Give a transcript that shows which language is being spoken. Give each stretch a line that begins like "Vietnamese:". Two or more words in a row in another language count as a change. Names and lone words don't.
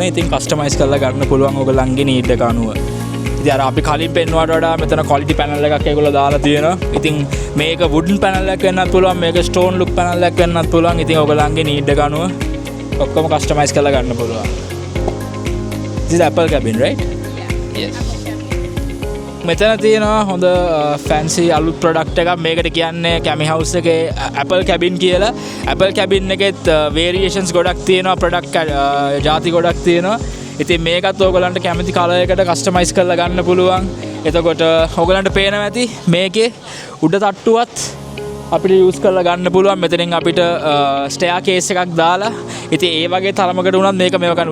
Sinhala: ඉතින් කස්ටමයිස් කරලා ගන්න පුළුවන් ඔයගොල්ලන්ගේ නීඩ් එක අනුව. ඉතින් අර අපි කලින් පෙන්වුවාට වඩා මෙතන
English: quality panel
Sinhala: එකක් ඒගොල්ලෝ දාලා තියෙනවා. ඉතින් මේක
English: wooden panel
Sinhala: එකක් වෙන්නත් පුළුවන්, මේක
English: stone look panel
Sinhala: එකක් වෙන්නත් පුළුවන්. ඉතින් ඔයගොල්ලන්ගේ නීඩ් එක අනුව ඔක්කොම කස්ටමයිස් කරලා ගන්න පුළුවන්.
English: This is Apple cabin, right? Yeah. Yes.
Sinhala: මෙතන තියෙනවා හොඳ ෆැන්සි අලුත් ප්‍රොඩක්ට් එකක් මේකට කියන්නේ කැමි හවුස් එකේ Apple cabin කියලා. Apple cabin එකෙත් variations ගොඩක් තියෙනවා, ප්‍රොඩක්ට් ಜಾති ගොඩක් තියෙනවා. ඉතින් මේකත් ඕගොල්ලන්ට කැමති කලර් එකට කස්ටමයිස් කරලා ගන්න පුළුවන්. එතකොට ඕගොල්ලන්ට පේනවා ඇති මේකේ උඩ තට්ටුවත් අපිට යූස් කරලා ගන්න පුළුවන්. මෙතනින් අපිට
English: stair case
Sinhala: එකක් දාලා ඉතින් ඒ වගේ තරමකට වුණත් මේක මේව ගන්න.